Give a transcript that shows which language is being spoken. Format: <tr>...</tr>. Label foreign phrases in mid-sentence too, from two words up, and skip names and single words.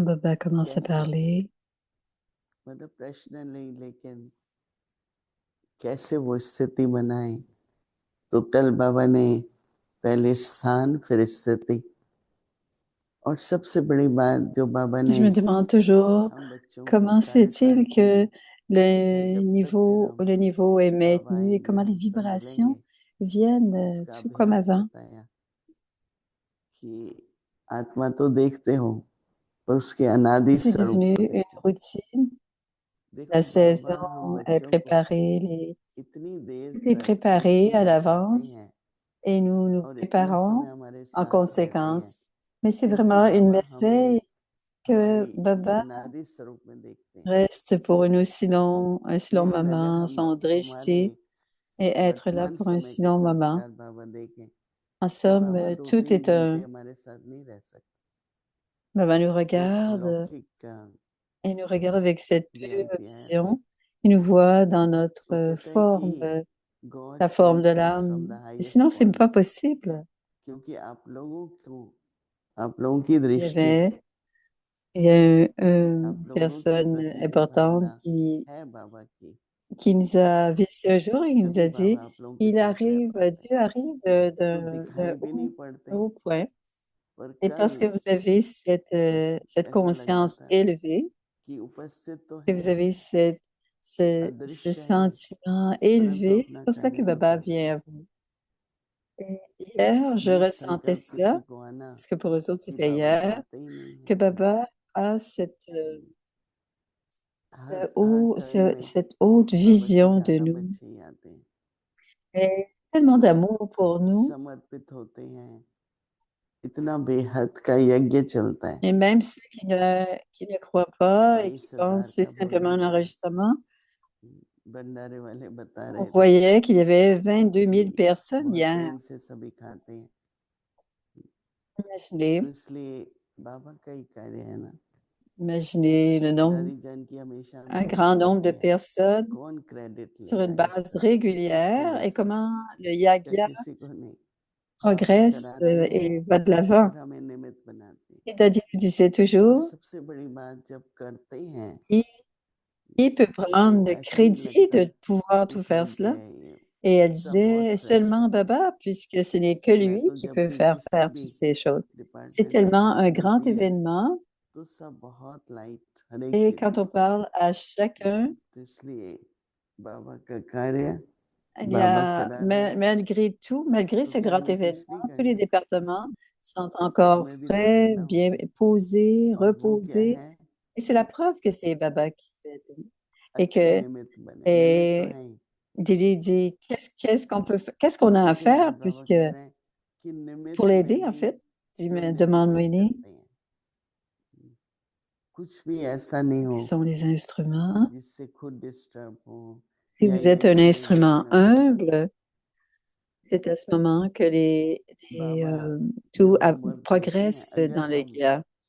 <fr>Quand Baba commence à parler,</fr> <hi>मतलब प्रश्न नहीं, लेकिन कैसे वो स्थिति बनाए। तो कल बाबा ने पहले स्थान फिर स्थिति, और सबसे बड़ी बात जो बाबा ने</hi> <fr>je me demande toujours</fr> <hi>हम बच्चों को</hi> <fr>comment</fr> <hi>साढ़े</hi> <fr>c'est-il</fr> <hi>7</hi> <fr>que</fr> <hi>है, जब तक फिर हम</hi> <fr>le niveau est</fr> <hi>बाबा</hi> <fr>maintenu et comment</fr> <hi>आएंगे</hi> <fr>les</fr> <hi>हमसे मिलेंगे,</hi> <fr>vibrations viennent</fr> <hi>उसका</hi> <fr>tout comme</fr> <hi>अभ्यास</hi> <fr>avant.</fr> <hi>बताया कि आत्मा तो देखते हो पर उसके अनादि</hi> <fr>C'est</fr> <hi>स्वरूप</hi> <fr>devenu</fr> <hi>को</hi> <fr>une</fr> <hi>देखो।</hi> <fr>routine.</fr> <hi>देखो</hi> <fr>La</fr> <hi>बाबा हम</hi> <fr>saison est</fr> <hi>बच्चों को</hi> <fr>préparée,</fr> <hi>इतनी देर</hi> <fr>tout est</fr> <hi>तक</hi> <fr>préparé</fr> <hi>कीर्तन</hi> <fr>à</fr> <hi>करवाते</hi> <fr>l'avance</fr> <hi>हैं</hi> <fr>et nous nous</fr> <hi>और इतना समय</hi> <fr>préparons</fr> <hi>हमारे</hi> <fr>en</fr> <hi>साथ रहते हैं,</hi> <fr>conséquence. Mais c'est</fr> <hi>क्योंकि</hi> <fr>vraiment une</fr> <hi>बाबा हमें</hi> <fr>merveille que</fr> <hi>हमारी</hi> <fr>Baba</fr> <hi>अनादि स्वरूप में देखते हैं।</hi> <fr>reste pour un si long</fr> <hi>लेकिन अगर</hi> <fr>moment,</fr> <hi>हम</hi> <fr>son</fr> <hi>हमारे</hi> <fr>drishti, et être là</fr> <hi>वर्तमान</hi> <fr>pour un</fr> <hi>समय</hi> <fr>si</fr> <hi>के</hi> <fr>long moment.</fr> <hi>संस्कार बाबा देखें</hi> <fr>En</fr> <hi>तो</hi> <fr>somme,</fr> <hi>बाबा</hi> <fr>tout</fr> <hi>2-3</hi> <fr>est</fr> <hi>घंटे</hi> <fr>un...</fr> <hi>हमारे साथ नहीं रह सकते।</hi> <fr>Baba nous</fr> <hi>एक</hi> <fr>regarde</fr> <hi>अलौकिक</hi> <fr>et nous regarde avec cette pure</fr> <hi>वीआईपी आया था,</hi> <fr>vision. Il nous voit dans</fr> <hi>वो</hi> <fr>notre</fr> <hi>कहते हैं</hi> <fr>forme,</fr> <hi>कि गॉड</hi> <fr>la forme</fr> <en>केम</en> <fr>de</fr> <en>to us</en> <fr>l'âme.</fr> <en>from the</en> <fr>Et</fr> <en>हाईएस्ट</en> <fr>sinon, c'est</fr> <en>पॉइंट,</en> <fr>pas possible.</fr> <hi>क्योंकि आप लोगों की</hi> <fr>Il y</fr> <hi>दृष्टि,</hi> <fr>avait Il y a une</fr> <hi>आप लोगों के</hi> <fr>personne</fr> <hi>प्रति जो</hi> <fr>importante</fr> <hi>भावना है बाबा</hi> <fr>qui nous a visités un jour et il nous</fr> <hi>तभी</hi> <fr>a</fr> <hi>बाबा</hi> <fr>dit,</fr> <hi>आप लोगों के</hi> <fr>il</fr> <hi>साथ रह</hi> <fr>arrive,</fr> <hi>पाते हैं।</hi> <fr>Dieu arrive</fr> <hi>तो दिखाई भी नहीं</hi> <fr>d'un</fr> <hi>पड़ते,</hi> <fr>haut point.</fr> <hi>पर</hi> <fr>Et</fr> <hi>कल</hi> <fr>parce que vous avez cette</fr> <hi>ऐसा लग रहा</hi> <fr>conscience</fr> <hi>था</hi> <fr>élevée,</fr> <hi>कि उपस्थित तो</hi> <fr>que</fr> <hi>है,</hi> <fr>vous avez ce</fr> <hi>अदृश्य है,</hi> <fr>sentiment</fr> <hi>परंतु</hi> <fr>élevé, c'est</fr> <hi>अपना</hi> <fr>pour ça que</fr> <hi>कार्य नहीं</hi> <fr>Baba</fr> <hi>कर रहे।</hi> <fr>vient à vous. Et hier, je</fr> <hi>ये</hi> <fr>ressentais</fr> <hi>संकल्प</hi> <fr>cela,</fr> <hi>किसी को आना</hi> <fr>parce que pour eux autres,</fr> <hi>कि</hi> <fr>c'était</fr> <hi>बाबा</hi> <fr>hier,</fr> <hi>आते ही नहीं</hi> <fr>que</fr> <hi>है।</hi> <fr>Baba a</fr> <hi>हर हर टर्न में</hi> <fr>cette haute</fr> <hi>बाबा के</hi> <fr>vision de</fr> <hi>ज्यादा</hi> <fr>nous.</fr> <hi>बच्चे ही आते हैं,</hi> <fr>Et tellement d'amour pour nous.</fr> <hi>समर्पित होते हैं, इतना बेहद का यज्ञ चलता है।</hi> <fr>Et même ceux qui ne croient pas et qui pensent</fr> <hi>22,000</hi> <fr>que c'est</fr> <hi>का</hi> <fr>simplement</fr> <hi>भोजन</hi> <fr>un</fr> <hi>करा,</hi> <fr>enregistrement,</fr> <hi>भंडारे वाले बता</hi> <fr>on</fr> <hi>रहे थे</hi> <fr>voyait qu'il y avait 22 000</fr> <hi>कि</hi> <fr>personnes</fr> <hi>बहुत</hi> <fr>hier.</fr> <hi>प्रेम से सभी खाते हैं।</hi> <fr>Imaginez,</fr> <hi>तो इसलिए बाबा का ही कार्य है ना,</hi> <fr>imaginez</fr> <hi>दादी जान की हमेशा हम</hi> <fr>un</fr> <hi>लोग</hi> <fr>grand nombre</fr> <hi>कहते</hi> <fr>de</fr> <hi>हैं,</hi> <fr>personnes</fr> <hi>कौन क्रेडिट</hi> <fr>sur une</fr> <hi>लेगा</hi> <fr>base</fr> <hi>इसका, किसको</hi> <fr>régulière</fr> <hi>दे</hi> <fr>et</fr> <hi>सकते,</hi> <fr>comment le</fr> <hi>क्या</hi> <fr>yagya</fr> <hi>किसी को नहीं। सब</hi> <fr>progresse</fr> <hi>कराते हैं</hi> <fr>et va de l'avant.</fr> <hi>और हमें निमित्त बनाते हैं।</hi> <fr>Et Daddy nous disait</fr> <hi>और</hi> <fr>toujours,</fr> <hi>सबसे बड़ी बात जब करते हैं</hi> <fr>qui, qui peut prendre</fr> <hi>तो</hi> <fr>le</fr> <hi>ऐसा नहीं</hi> <fr>crédit</fr> <hi>लगता</hi> <fr>de pouvoir</fr> <hi>कि</hi> <fr>tout faire</fr> <hi>ठीक</hi> <fr>cela?</fr> <hi>है, ये</hi> <fr>Et elle</fr> <hi>सब बहुत</hi> <fr>disait</fr> <hi>फ्रेश</hi> <fr>seulement</fr> <hi>होता है।</hi> <fr>Baba, puisque ce n'est que</fr> <hi>मैं</hi> <fr>lui</fr> <hi>तो</hi> <fr>qui</fr> <hi>जब</hi> <fr>peut</fr> <hi>भी</hi> <fr>faire</fr> <hi>किसी</hi> <fr>faire toutes</fr> <hi>भी</hi> <fr>ces choses. C'est</fr> <hi>डिपार्टमेंट से</hi> <fr>tellement</fr> <hi>बात</hi> <fr>un grand</fr> <hi>होती है</hi> <fr>événement.</fr> <hi>तो सब बहुत लाइट, हर एक</hi> <fr>Et</fr> <hi>चीज</hi> <fr>quand on parle à chacun,</fr> <hi>तो इसलिए बाबा का कार्य</hi> <fr>il y</fr> <hi>बाबा</hi> <fr>a,</fr> <hi>करा रहे हैं,</hi> <fr>malgré tout, malgré ce</fr> <hi>क्योंकि</hi> <fr>grand</fr> <hi>हमें</hi> <fr>événement,</fr> <hi>कुछ नहीं</hi> <fr>tous les</fr> <hi>करना,</hi> <fr>départements sont encore</fr> <hi>हमें भी तो</hi> <fr>frais,</fr> <hi>देना</hi> <fr>bien</fr> <hi>होता है।</hi> <fr>posés,</fr> <hi>और वो क्या</hi> <fr>reposés.</fr> <hi>है,</hi> <fr>Et c'est la preuve que c'est Baba qui fait tout. Et</fr> <hi>अच्छे</hi> <fr>que,</fr> <hi>निमित्त बने, निमित्त तो</hi> <fr>et</fr> <hi>है ही,</hi> <fr>Didi dit, qu'est-ce qu'on a à faire puisque pour l'aider, en fait, demande Winnie. Quels sont les instruments? Si vous êtes un instrument humble, c'est à ce moment que tout progresse dans le gars.</fr>